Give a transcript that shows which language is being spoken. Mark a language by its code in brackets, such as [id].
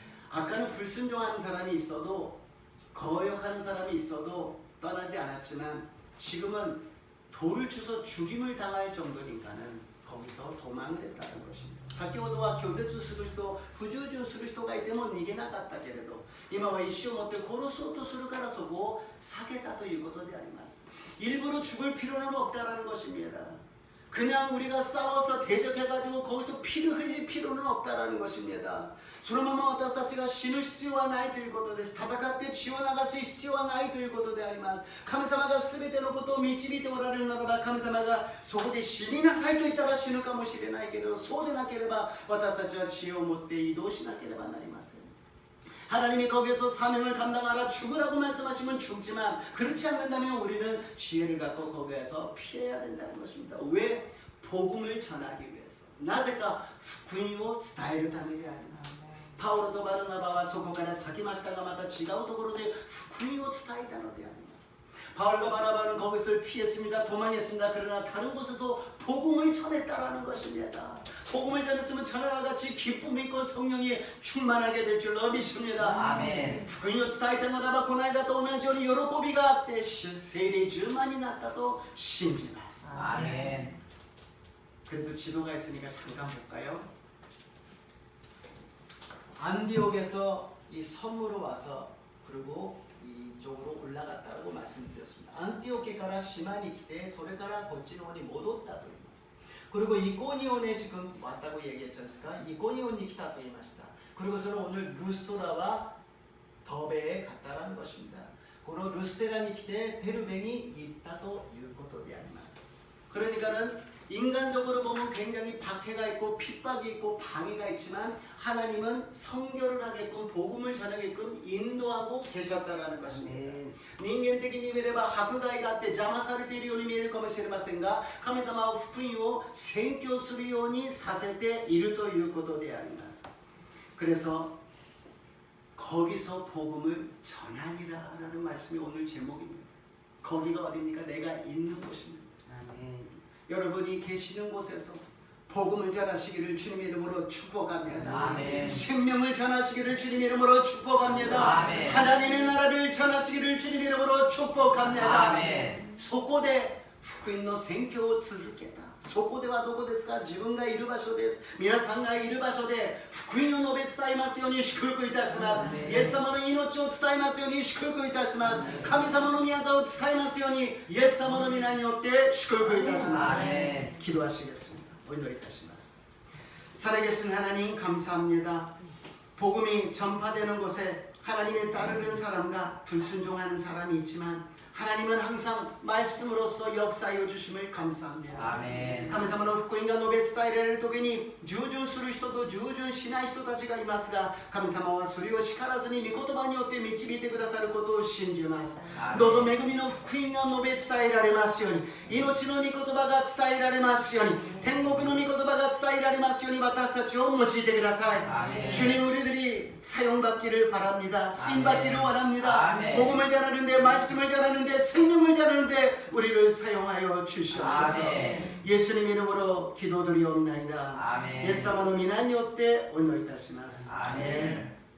[ko] 아까는 불순종하는 사람이 있어도 거역하는 사람이 있어도 떠나지 않았지만 지금은 돌을 주서 죽임을 당할 정도니까는 거기서 도망을 했다는 것입니다. [ja] 先ほどは拒絶する人、不従順する人がいても逃げなかったけれど、今は意志を持って殺そうとするからそこを避けたということであります。 [ko] 일부러 죽을 필요는 없다라는 것입니다. 그냥 우리가 싸워서 대적해가지고 거기서 피를 흘릴 필요는 없다라는 것입니다. [ja] そのまま私たちが死ぬ必要はないということです。戦って血を流す必要はないということであります。神様が全てのことを導いておられるならば、神様がそこで死になさいと言ったら死ぬかもしれないけれど、そうでなければ私たちは知恵を持って移動しなければなりません。 [ko] 하나님이 거기서 사명을 감당하라 죽으라고 말씀하시면 죽지만 그렇지 않는다면 우리는 지혜를 갖고 거기에서 피해야 된다는 것입니다. 왜? 복음을 전하기 위해서. [ja] 나제까福音を伝えるためであります。パウロとバルナバはそこから先ましたがまた違うところで福音を伝えたのであります。 [ko] 바울과 바나바는 거기서 피했습니다. 도망했습니다. 그러나 다른 곳에서 복음을 전했다라는 것입니다. 복음을 전했으면 전화와 같이 기쁨이 있고 성령이 충만하게 될 줄로 믿습니다. 아멘. [ja] 福音を伝えたならばこの間と同じように喜びがあって聖霊充満になったと信じます. [ko] 아멘. 그래도 지도가 있으니까 잠깐 볼까요? 안디옥에서 이 섬으로 와서 그리고 이쪽으로 올라갔다고 말씀드렸습니다. [ja] 안티오케から 島に来てそれからこっちの方に戻ったと言います. [ko] 그리고 이코니온에 지금 왔다고 얘기했지 않습니까? [ja] 이코니온이 来たと言いました. [ko] 그리고서는 오늘 루스트라와 더베에 갔다라는 것입니다. [ja] この 루스테라に来て 데르베に行ったということであります. [ko] 그러니까는 인간적으로 보면 굉장히 박해가 있고 핍박이 있고 방해가 있지만 하나님은 선교를 하게끔 복음을 전하게끔 인도하고 계셨다라는 것입니다. [ja] 人間的に見れば迫害があって邪魔されているように見えるかもしれませんが神様は福音を宣教するようにさせているということであります. [ko] 그래서 거기서 복음을 전하리라라는 말씀이 오늘 제목입니다. 거기가 어디입니까? 내가 있는 곳입니다. 여러분이 계시는 곳에서 복음을 전하시기를 주님의 이름으로 축복합니다. 아멘. 생명을 전하시기를 주님의 이름으로 축복합니다. 아멘. 하나님의 나라를 전하시기를 주님의 이름으로 축복합니다. 아멘. [ja] そこで福音の宣教を続けた。そこではどこですか？自分がいる場所です。皆さんがいる場所で福音を述べ伝えますように祝福いたします。イエス様の命を伝えますように祝福いたします。神様の御業を伝えますようにイエス様の皆によって祝福いたします。 [ko] 기도하시겠습니다. [ja] お祈りいたします. [ko] 살아계신 하나님 감사합니다. 복음이 전파되는 곳에 하나님에 따르는 사람과 불순종하는 사람이 있지만 하나님은 항상 말씀으로서 역사하여 주심을 감사합니다. 아멘. [ja] 神様の福音が述べ伝えられる時に従順する人と従順しない人たちがいますが神様はそれを叱らずに御言葉によって導いてくださることを信じます。どうぞ恵みの福音が述べ伝えられますように命の御言葉が伝えられますように天国の御言葉が伝えられますように私たちを用いてください。 [ko] 주님 우리들이 사용받기를 바랍니다. 쓰임받기를 원합니다. 복음을 전하는데 말씀을 전하는데 생명을 전하는데 우리를 사용하여 주시옵소서. 예수님 이름으로 기도드리옵나이다. 예수님의 이름으로 기도드리옵나이다. 아멘.